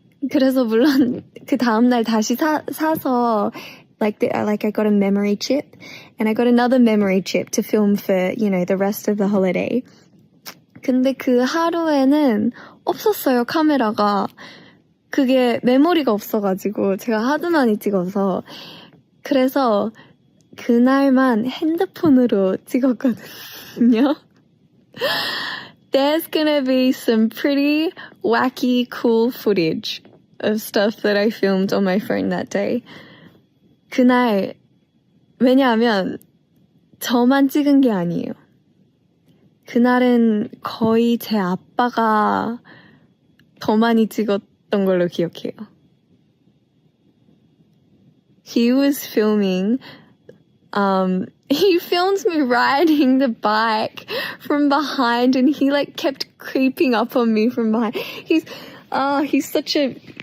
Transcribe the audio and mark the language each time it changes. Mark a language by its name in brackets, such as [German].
[Korean] 그래서 물론 그 다음날 다시 사서 [English] like I got a memory chip and I got another memory chip to film for, the rest of the holiday. [Korean] 근데 그 하루에는 없었어요, 카메라가. 그게 메모리가 없어가지고 제가 하도 많이 찍어서. 그래서 그날만 핸드폰으로 찍었거든요. [English] There's gonna be some pretty wacky, cool footage of stuff that I filmed on my phone that day. [Korean] 그날, 왜냐하면 저만 찍은 게 아니에요. 그날은 거의 제 아빠가 더 많이 찍었던 걸로 기억해요. [English] He was filming, he filmed me riding the bike from behind and he kept creeping up on me from behind. He's such a,